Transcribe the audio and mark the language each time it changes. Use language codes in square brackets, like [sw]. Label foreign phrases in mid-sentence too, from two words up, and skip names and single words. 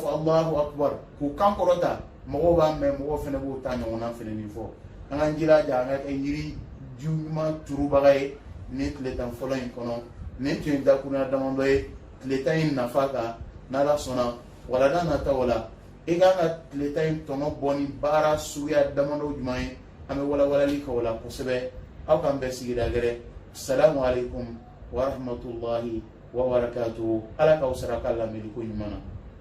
[ar] الله أكبر [bm] k'u kan kɔrɔta mɔgɔw b'a mɛn mɔgɔw fana b'o ta ɲɔgɔnna fana nin fɔ an k'an jilaja an ka kɛ yiri juguman turubaga ye ni tile tan fɔlɔ in kɔnɔ nin tun ye dakurunya damadɔ ye tile tan in nafa kan n'ala sɔnna walada nataw la i kan ka tile tan in tɔnɔ bɔ ni baara suguya damadɔ jumɛn ye an bɛ walawalali kɛ o la kosɛbɛ aw k'an bɛɛ sigida gɛrɛ [ar] السلام عليكم ورحمة الله وبركاته [bm] ala k'aw sara ka lamɛnni ko ɲuman na